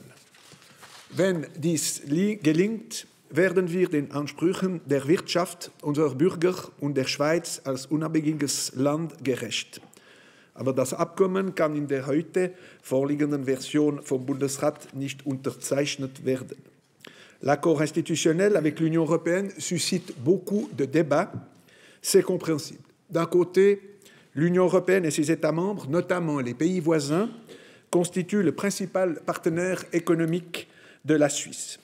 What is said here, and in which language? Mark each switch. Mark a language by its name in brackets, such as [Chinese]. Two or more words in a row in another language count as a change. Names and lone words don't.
[German] Wenn dies gelingt, werden wir den Ansprüchen der Wirtschaft, unserer Bürger und der Schweiz als unabhängiges Land gerecht. Aber das Abkommen kann in der heute vorliegenden Version vom Bundesrat nicht unterzeichnet werden. [French] L'accord institutionnel avec l'Union européenne suscite beaucoup de débats. C'est compréhensible. D'un côté, l'Union européenne et ses États membres, notamment les pays voisins, constituent le principal partenaire économique de la Suisse.